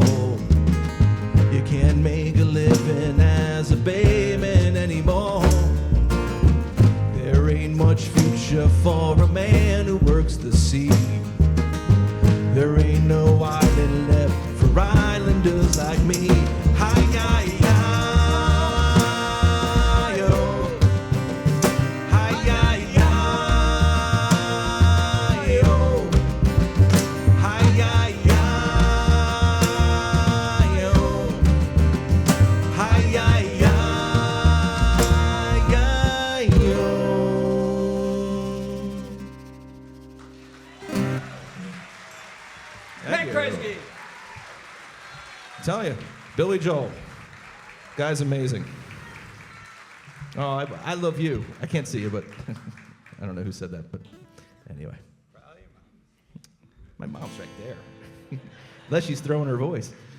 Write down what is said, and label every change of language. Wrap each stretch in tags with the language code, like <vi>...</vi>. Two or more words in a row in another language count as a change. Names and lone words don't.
<en>You can't make a living as a bayman anymore. There ain't much future for a man who works the sea. There ain't no island left for islanders like me. Hi-yi-yi-yo. Hi-yi-yi-yo. Hi-yi-yi-yo. Hey, Kresge. I'm telling you, Billy Joel, guy's amazing. Oh, I love you. I can't see you, but I don't know who said that, but anyway. My mom's right there. Unless she's throwing her voice.</en>